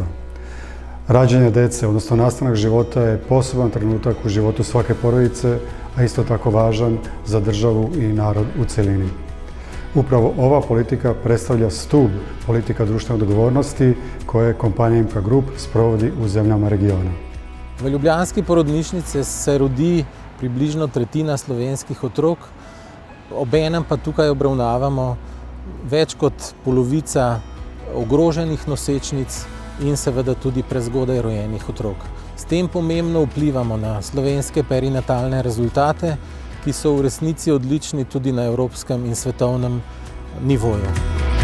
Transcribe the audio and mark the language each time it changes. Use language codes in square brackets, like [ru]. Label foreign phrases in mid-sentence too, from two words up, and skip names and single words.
[sr] Rađanje dece, odnosno nastanak života, je poseban trenutak u životu svake porodice, a isto tako važan za državu i narod u celini. Upravo ova politika predstavlja stub politika društvene odgovornosti koje kompanija MK Group sprovodi u zemljama regiona. [sl] V ljubljanski porodnišnici se rodi približno tretjina slovenskih otrok, obenem pa tukaj obravnavamo več kot polovica ogroženih nosečnic in seveda tudi prezgodaj rojenih otrok. S tem pomembno vplivamo na slovenske perinatalne rezultate, ki so v resnici odlični tudi na evropskem in svetovnem nivoju.